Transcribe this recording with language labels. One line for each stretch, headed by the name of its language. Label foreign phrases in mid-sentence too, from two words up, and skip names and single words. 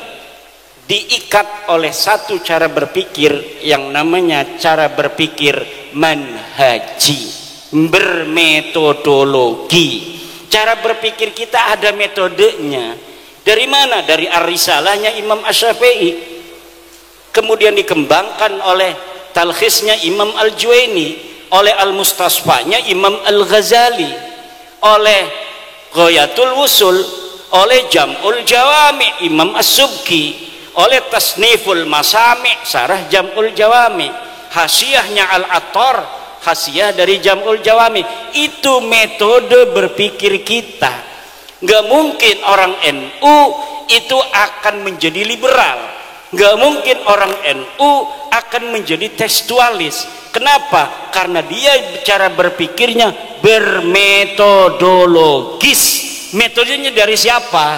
Indonesian: Diikat oleh satu cara berpikir yang namanya cara berpikir manhaji, bermetodologi. Cara berpikir kita ada metodenya. Dari mana? Dari Ar-Risalahnya Imam Asy-Syafi'i, kemudian dikembangkan oleh talkhisnya Imam Al-Juwaini, oleh Al-Mustasfanya Imam Al-Ghazali, oleh Ghayatul Wusul, oleh Jam'ul Jawami Imam As-Subki, oleh Tasniful Masami Sarah Jam'ul Jawami, hasyiahnya Al-Attar, hasyiah dari Jam'ul Jawami. Itu metode berpikir kita. Nggak mungkin orang NU itu akan menjadi liberal, nggak mungkin orang NU akan menjadi tekstualis. Kenapa? Karena dia cara berpikirnya bermetodologis, Metodenya dari siapa?